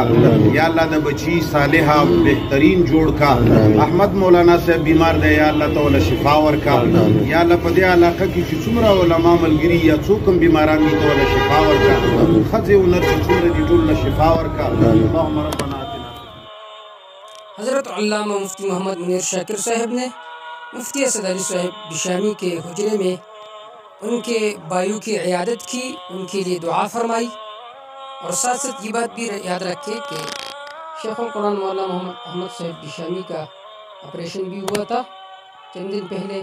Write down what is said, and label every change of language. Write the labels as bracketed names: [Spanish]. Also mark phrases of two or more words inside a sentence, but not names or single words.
[Arabic] یا الله [Pashto] د بچی صالحه بهترین جوړ کا. احمد مولانا صاحب بیمار دی، [Arabic] یا الله [Pashto] ته وله شفا ورکا. [Arabic] یا الله [Pashto] په دې علاقه کې چې څومره علما ملګري یا څوک هم بیماران دي، ته وله شفا ورکا. ښځې او نر چې څومره دي ټول له شفا ورکا. [Arabic] اللهم ربنا آتنا. [Urdu] حضرت علامہ مفتی محمد منیر شاکر صاحب نے مفتی اسد علی صاحب بشامی کے حجرے میں ان کے بھائیوں کی عیادت کی، ان کے لیے دعا فرمائی، اور ساتھ ساتھ یہ بات بھی یاد رکھے کہ شیخ القرآن مولانا محمد احمد صاحب بشامی کا آپریشن بھی ہوا تھا چند دن پہلے.